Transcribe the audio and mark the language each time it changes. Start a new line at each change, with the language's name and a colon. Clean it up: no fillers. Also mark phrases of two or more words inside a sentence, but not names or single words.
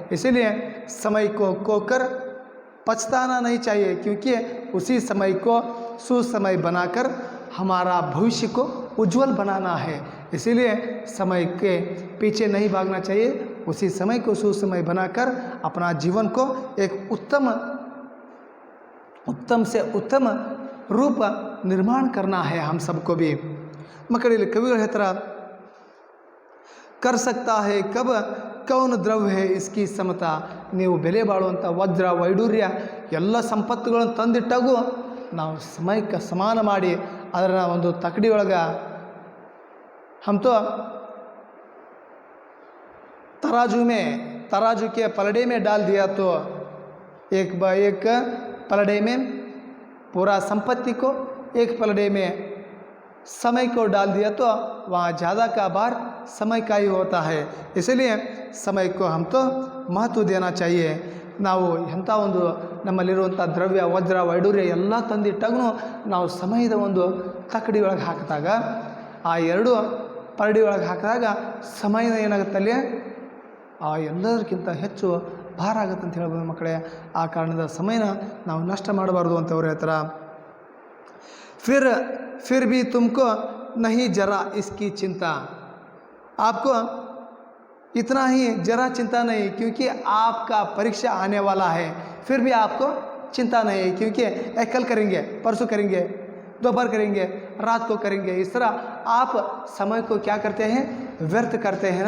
Hindi: इसीलिए समय को खोकर पछताना नहीं चाहिए, क्योंकि उसी समय को सुसमय बनाकर हमारा भविष्य को उज्जवल बनाना है। इसीलिए समय के पीछे नहीं भागना चाहिए, उसी समय को सुसमय बनाकर अपना जीवन को एक उत्तम से उत्तम रूप निर्माण करना है हम सबको भी।
Kannada: मಕ್ಕಳಲ್ಲಿ ಕವಿಗಳು ಹೇಳ್ತಾರ,
Hindi: कर सकता है कब कौन द्रव्य है इसकी समता।
Kannada: ನೀವು ಬೆಲೆ ಬಾಳುವಂಥ ವಜ್ರ ವೈಡೂರ್ಯ ಎಲ್ಲ ಸಂಪತ್ತುಗಳನ್ನು ತಂದಿಟ್ಟಾಗೂ ನಾವು ಸಮಯಕ್ಕೆ ಸಮಾನ ಮಾಡಿ ಅದರ ಒಂದು ತಕಡಿ ಒಳಗೆ
Hindi: हम तो तराजू के पलड़े में डाल दिया तो एक पलड़े में पूरा संपत्ति को, एक पलड़े में समय को डाल दिया तो वहाँ ज़्यादा का भार समय का ही होता है। इसलिए समय को हम तो महत्व देना चाहिए।
Kannada: ನಾವು ಎಂಥ ಒಂದು ನಮ್ಮಲ್ಲಿರುವಂಥ ದ್ರವ್ಯ ವಜ್ರ ವೈಡೂರ್ಯ ಎಲ್ಲ ತಂದಿಟ್ಟಾಗೂ ನಾವು ಸಮಯದ ಒಂದು ತಕಡಿ ಒಳಗೆ ಹಾಕಿದಾಗ, ಆ ಎರಡು ಪರಡಿ ಒಳಗೆ ಹಾಕಿದಾಗ ಸಮಯದ ಏನಾಗುತ್ತಲ್ಲಿ ಆ ಎಲ್ಲದಕ್ಕಿಂತ ಹೆಚ್ಚು ಭಾರ ಆಗುತ್ತೆ ಅಂತ ಹೇಳ್ಬೋದು ಮಕ್ಕಳೇ। ಆ ಕಾರಣದ ಸಮಯನ ನಾವು ನಷ್ಟ ಮಾಡಬಾರ್ದು ಅಂತ ಅವ್ರು ಹೇಳ್ತಾರೆ।
Hindi: फिर भी तुमको नहीं जरा इसकी चिंता। आपको इतना ही जरा चिंता नहीं, क्योंकि आपका परीक्षा आने वाला है। फिर भी आपको चिंता नहीं है, क्योंकि कल करेंगे, परसों करेंगे, दोपहर करेंगे, रात को करेंगे, इस तरह आप समय को क्या करते हैं, व्यर्थ करते हैं ना।